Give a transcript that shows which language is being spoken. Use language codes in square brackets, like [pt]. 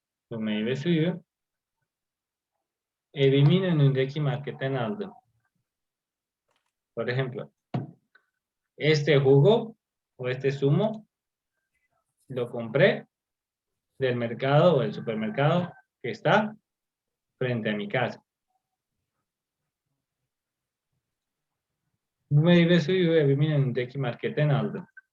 [tr] Bu meyve suyu evimin önündeki marketten aldım. [es] Por ejemplo, este jugo o este zumo lo compré del mercado o del supermercado que está frente a mi casa. [tr] Bu meyve suyu evimin önündeki marketten aldım.